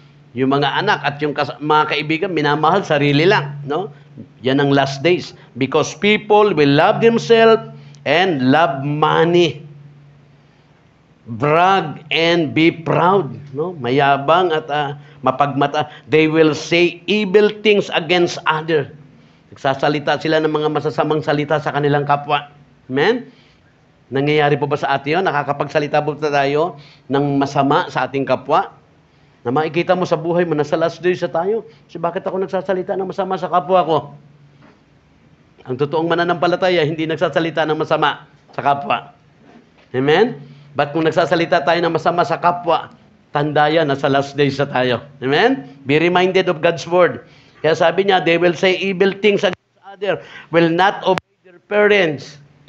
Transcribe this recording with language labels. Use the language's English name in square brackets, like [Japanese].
[Filipino] Yung mga anak at yung mga kaibigan, minamahal sarili lang. No? Yan ang last days. [English] Because people will love themselves and love money. Brag and be proud. No? [Filipino] Mayabang at mapagmata. [English] They will say evil things against others. [Filipino] Nagsasalita sila ng mga masasamang salita sa kanilang kapwa. Amen? Nangyayari po ba sa atin yun? Nakakapagsalita po tayo ng masama sa ating kapwa? Na makikita mo sa buhay mo, nasa last days na tayo. So bakit ako nagsasalita ng masama sa kapwa ko? Ang totoong mananampalataya, hindi nagsasalita ng masama sa kapwa. Amen? But kung nagsasalita tayo ng masama sa kapwa, tanda yan, nasa last days na tayo. Amen? [English] Be reminded of God's word. [Filipino] Kaya sabi niya, [English] they will say evil things against others, will not obey their parents.